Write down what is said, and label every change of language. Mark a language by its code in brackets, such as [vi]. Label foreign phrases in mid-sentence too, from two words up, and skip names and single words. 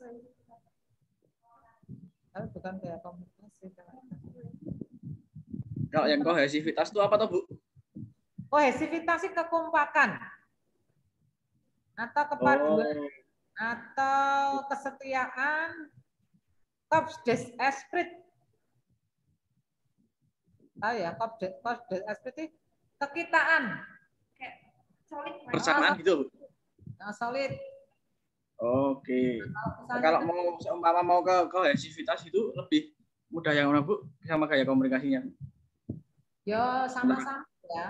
[id] Kalau bukan gaya komunikasi. Kalau yang kohesivitas itu apa tuh, Bu? Kohesivitas itu kekompakan atau kepaduan atau kesetiaan, [fr] corps des esprits. [id] Tahu ya, [fr] corps des esprits [id] itu kekitaan. Kayak solid. Persamaan gitu, Bu? Solid. Oke. Kalau mau seumpama mau ke kohesivitas itu lebih mudah yang mana, Bu? Sama gaya komunikasinya? Ya sama-sama ya.